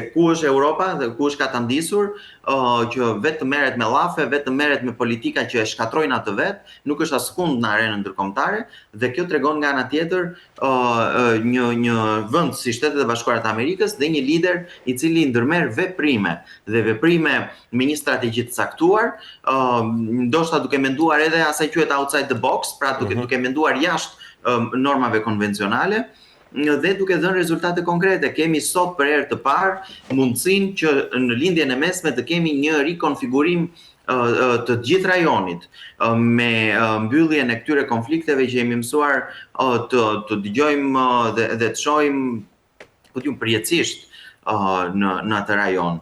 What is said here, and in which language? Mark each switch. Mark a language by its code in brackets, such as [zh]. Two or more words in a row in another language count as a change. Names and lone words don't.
[sq] ku është Europa dhe ku është ka të ndisur, që vetë merret me llafe, vetë merret me politika që e shkatrojnë atë vetë, nuk është askund në arenën ndërkombëtare, dhe kjo tregon nga ana tjetër një vend si Shtetet e Bashkuara të Amerikës dhe një lider i cili ndërmerr veprime me një strategji të caktuar, ndoshta duke menduar edhe asaj quhet [en] outside the box, [sq] pra duke menduar jashtë normave konvencionale, dhe duke dhënë rezultate konkrete. Kemi sot për herë të parë mundësinë që në lindjen e mesme të kemi një rikonfigurim të gjithë rajonit, me mbylljen e këtyre konflikteve që jemi mësuar të dëgjojmë dhe të shohim përjetësisht në atë rajon.